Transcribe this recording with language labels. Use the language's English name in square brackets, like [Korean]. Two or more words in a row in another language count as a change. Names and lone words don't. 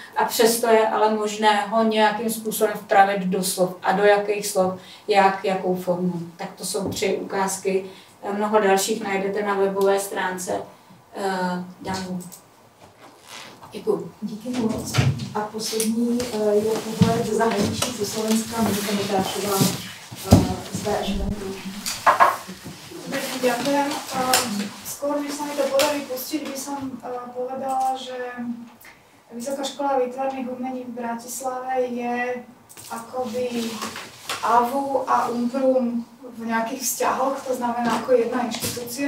[Czech] A přesto je ale možné ho nějakým způsobem vpravit do slov. A do jakých slov, jakou formou. Tak to jsou 3 ukázky. Mnoho dalších najdete na webové stránce Danu. Děkuji. Díky moc. A poslední je pohled ze zahraničí ze Slovenska, Monika Mitášová z VŠV. [Slovak] Ďakujem. Skôr, než sa mi to podarí pustiť, by som povedala, že Vysoká škola výtvarných umení v Bratislave je akoby AVU a UMPRUM v nejakých vzťahoch, to znamená ako jedna inštitúcia.